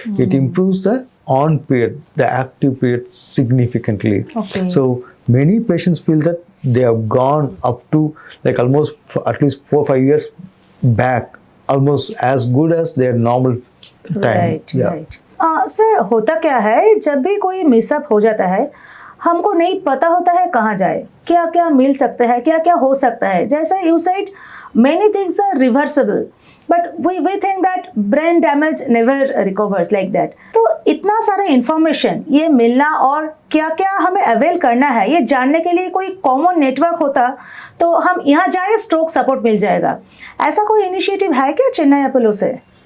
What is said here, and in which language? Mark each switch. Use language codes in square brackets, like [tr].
[en] It improves the on period, the active period significantly. So many patients feel that they have gone up to like almost at least 4 or 5 years back, almost as good as their normal time. [hi] Sir, होता क्या है जब भी कोई मिसअप हो जाता है, हमको नहीं पता होता है कहाँ जाए, क्या क्या मिल सकता है, क्या क्या हो सकता है. जैसे [en] you said many things are reversible, but we think that brain damage never recovers like that. [hi] तो इतना सारा इंफॉर्मेशन ये मिलना और क्या क्या हमें अवेल करना है, ये जानने के लिए कोई कॉमन नेटवर्क होता तो हम यहाँ जाए, स्ट्रोक सपोर्ट मिल जाएगा. ऐसा कोई इनिशिएटिव है क्या चेन्नई अपोलो से?